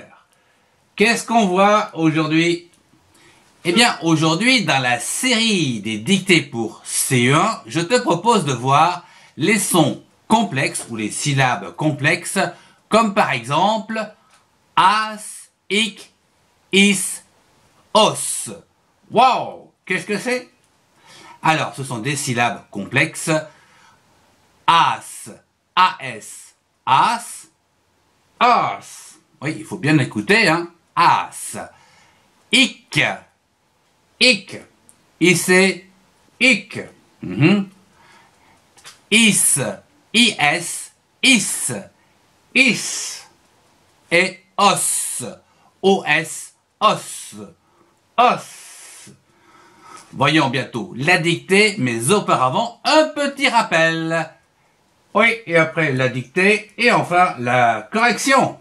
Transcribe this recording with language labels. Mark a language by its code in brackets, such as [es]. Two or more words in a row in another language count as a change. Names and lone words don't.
[fr] Qu'est-ce qu'on voit aujourd'hui? Eh bien, aujourd'hui, dans la série des dictées pour CE1, je te propose de voir les sons complexes ou les syllabes complexes, comme par exemple as, ik, is, os. Wow, qu'est-ce que c'est? Alors, ce sont des syllabes complexes. As, as, as, as. Oui, il faut bien écouter, hein. As. Ik, ik. Issé, ik. Is, is, is, is. Et os, os, os, os. Voyons bientôt la dictée, mais auparavant, un petit rappel. Oui, et après la dictée, et enfin la correction.